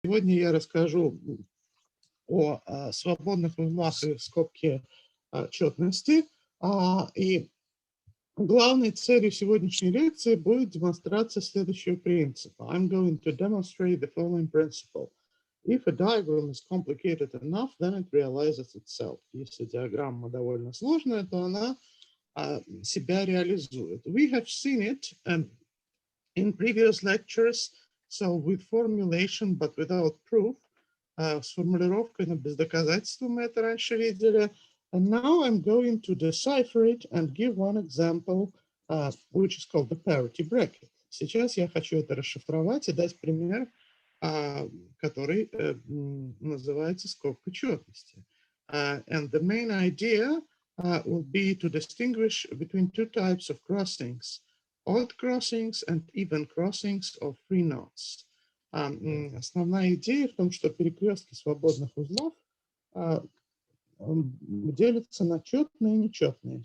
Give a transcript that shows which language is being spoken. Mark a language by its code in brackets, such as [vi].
[ru] Сегодня я расскажу о свободных узлах и скобке четности. И главной целью сегодняшней лекции будет демонстрация следующего принципа. [en] I'm going to demonstrate the following principle. If a diagram is complicated enough, then it realizes itself. [ru] Если диаграмма довольно сложная, то она себя реализует. [en] We have seen it in previous lectures, so with formulation, but without proof. [ru] С формулировкой, но без доказательства мы это раньше видели. [en] And now I'm going to decipher it and give one example, which is called the parity bracket. [ru] Сейчас я хочу это расшифровать и дать пример, который называется скобка четности. [en] And the main idea will be to distinguish between two types of crossings, odd crossings and even crossings of free knots. [ru] Основная идея в том, что перекрестки свободных узлов делятся на четные и нечетные.